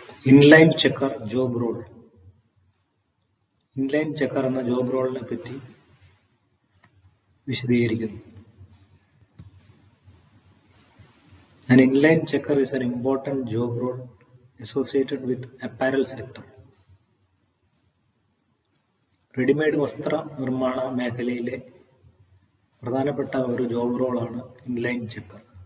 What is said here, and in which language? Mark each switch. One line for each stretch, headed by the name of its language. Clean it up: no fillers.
English: Inline checker job role.
Malayalam: Inline checker എന്ന job റോളിനെ പറ്റി വിശദീകരിക്കുന്നു.
English: An inline checker is an important job role associated with apparel sector.
Malayalam: Readymade വസ്ത്ര നിർമ്മാണ മേഖലയിലെ പ്രധാനപ്പെട്ട ഒരു ജോബ് റോളാണ് ഇൻലൈൻ ചെക്കർ.